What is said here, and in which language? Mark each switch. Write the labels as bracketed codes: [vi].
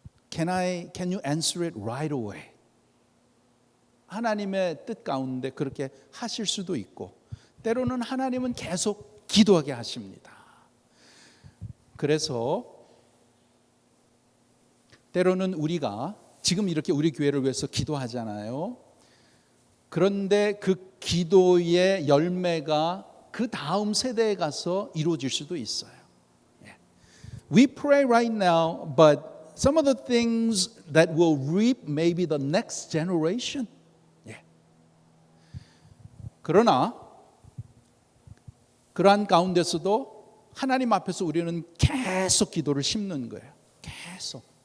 [en] Can you answer it right away? [ko] 하나님의 뜻 가운데 그렇게 하실 수도 있고 때로는 하나님은 계속 기도하게 하십니다. 그래서 때로는 우리가 지금 이렇게 우리 교회를 위해서 기도하잖아요. 그런데 그 기도의 열매가 그 다음 세대에 가서 이루어질 수도 있어요. [en] We pray right now, but some of the things that will reap maybe the next generation. [ko] 그러나 그러한 가운데서도 하나님 앞에서 우리는 계속 기도를 심는 거예요. 계속.